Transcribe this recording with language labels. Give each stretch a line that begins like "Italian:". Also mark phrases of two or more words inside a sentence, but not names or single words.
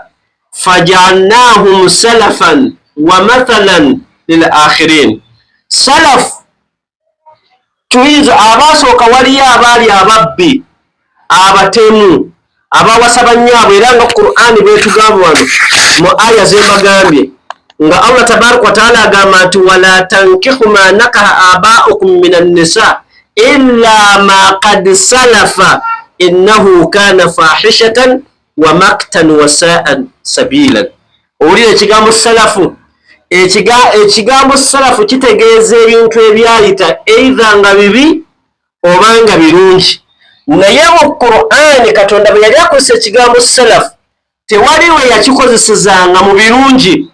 Arabic: فجعلناهم سلفا ومثلا للآخرين.
Ganda: Salafu tuyinza abasooka waliyo abaali ababbi, abatemu, abawasa bannyaabwe, era nga Qur'ani beetugamba wano mu aya zembagambye nga Allah
Arabic: تبارك وتعالى
Ganda: agamba nti
Arabic: ولا تنكحوا ما نكح آباؤكم من النساء إلا ما قد سلف إنه كان فاحشة ومقتا وساء سبيلا.
Ganda: Owulira ekigambo salafu, ekigambo salafu kitegeeza ebintu ebyayita either nga bibi oba nga birungi. Naye mu Qur'ani Katonda bwe yali akozesa ekigambo salafu tewali we yakikozesezanga mu birungi